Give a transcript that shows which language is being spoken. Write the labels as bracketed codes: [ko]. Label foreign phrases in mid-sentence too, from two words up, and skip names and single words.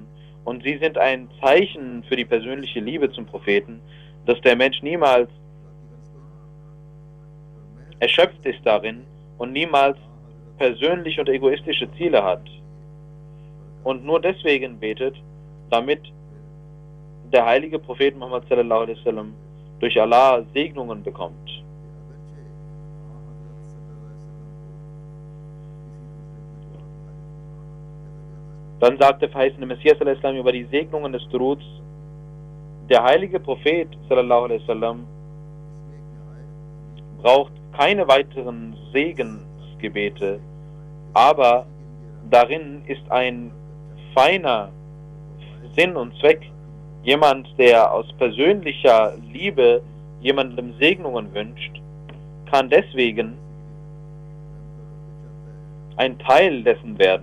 [de] Und sie sind ein Zeichen für die persönliche Liebe zum Propheten, dass der Mensch niemals erschöpft ist darin und niemals persönliche und egoistische Ziele hat und nur deswegen betet, damit der heilige Prophet Muhammad [ar] صلى الله عليه وسلم [de] durch Allah Segnungen bekommt. Dann sagt der verheißene Messias al-Islam über die Segnungen des Duruds, der heilige Prophet [ar] صلى الله عليه وسلم [de] braucht keine weiteren Segensgebete, aber darin ist ein feiner Sinn und Zweck. Jemand, der aus persönlicher Liebe jemandem Segnungen wünscht, kann deswegen ein Teil dessen werden.